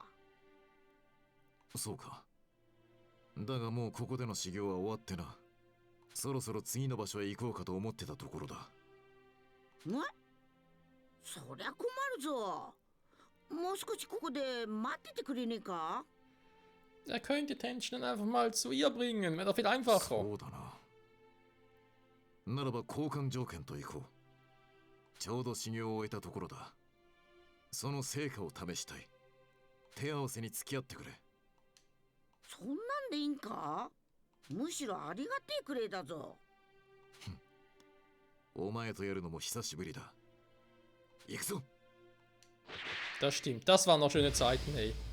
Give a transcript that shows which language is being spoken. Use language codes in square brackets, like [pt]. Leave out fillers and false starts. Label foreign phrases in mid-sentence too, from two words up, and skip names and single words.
[ja] そうか。だがもうここでの修行は終わってな。そろそろ次の場所へ行こうかと思ってたところだ。え？そりゃ困るぞ。もう少しここで待っててくれねえか？ [de] Er könnte Tenchi dann einfach mal zu ihr bringen, wäre doch viel einfacher. [ja] そうだな。ならば交換条件と行こう。ちょうど修行を終えたところだ。その成果を試したい。手合わせに付き合ってくれ。そんなんでいいんか？むしろありがてえくれだぞ。お前とやるのも久しぶりだ。行くぞ。 [de] Das stimmt, das waren noch schöne Zeiten, ey.